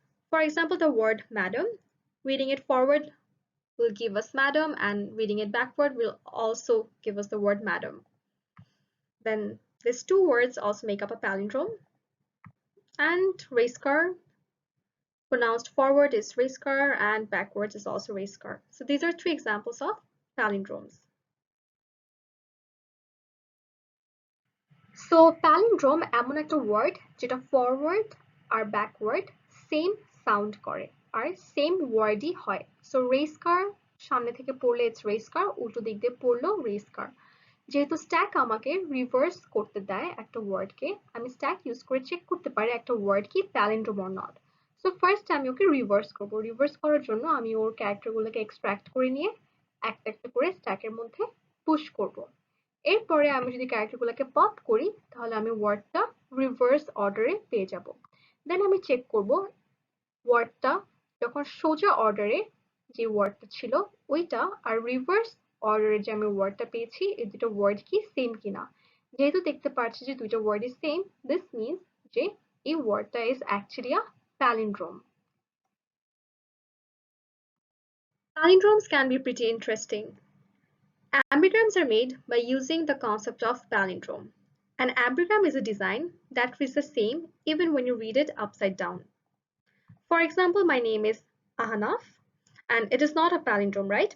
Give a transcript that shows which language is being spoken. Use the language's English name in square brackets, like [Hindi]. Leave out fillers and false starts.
[English] For example, the word madam, reading it forward will give us madam, and reading it backward will also give us the word madam. Then these two words also make up a palindrome. And race car, pronounced forward is race car and backwards is also race car. So these are three examples of palindromes. [Bangla] So palindrome এমন একটা word যেটা forward আর backward same sound করে আর same ওয়ার্ডই হয়। So race car সামনে থেকে পড়লে it's race car, উল্টো দিক দিয়ে পড়লেও রেস কার। যেহেতু স্ট্যাক আমাকে রিভার্স করতে দেয় একটা ওয়ার্ডকে, আমি স্ট্যাক ইউজ করে চেক করতে পারি একটা ওয়ার্ড কি palindrome [English] Or not. [Bangla] So first আমি ওকে রিভার্স করবো। রিভার্স করার জন্য আমি ওর ক্যারেক্টারগুলোকে এক্সট্রাক্ট করে নিয়ে একটা একটা করে স্ট্যাকের মধ্যে পুশ করব। এরপরে আমি যদি ক্যারেক্টারগুলোকে পপ করি তাহলে আমি ওয়ার্ডটা রিভার্স অর্ডারে পেয়ে যাব। দেন আমি চেক করব ওয়ার্ডটা যখন সোজা অর্ডারে যে ওয়ার্ডটা ছিল ওইটা আর রিভার্স অর্ডারে যে আমি ওয়ার্ডটা পেয়েছি এই দুটো ওয়ার্ড কি সেম কিনা। যেহেতু দেখতে পাচ্ছি যে দুইটা word is same, this means যে এই ওয়ার্ডটা [English] Is actually a palindrome. Palindromes can be pretty interesting. Ambigrams are made by using the concept of palindrome. An ambigram is a design that reads the same even when you read it upside down. For example, my name is Ahnaf, and it is not a palindrome, right?